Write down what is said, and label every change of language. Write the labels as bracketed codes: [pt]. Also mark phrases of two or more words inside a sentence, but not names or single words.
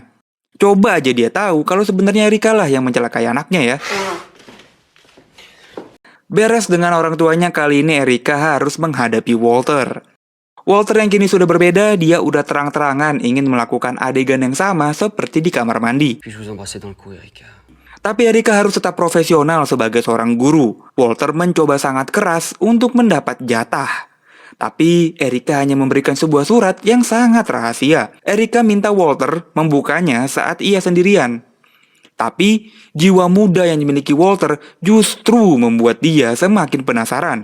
[id] Coba aja dia tahu kalau sebenarnya Erika lah yang mencelakai anaknya ya. Beres dengan orang tuanya, kali ini Erika harus menghadapi Walter. Walter yang kini sudah berbeda, dia udah terang-terangan ingin melakukan adegan yang sama seperti di kamar mandi. [fr] Puis je vous embrassais dans le cou, Erika. [id] Tapi Erika harus tetap profesional sebagai seorang guru. Walter mencoba sangat keras untuk mendapat jatah. Tapi Erika hanya memberikan sebuah surat yang sangat rahasia. Erika minta Walter membukanya saat ia sendirian. Tapi jiwa muda yang dimiliki Walter justru membuat dia semakin penasaran.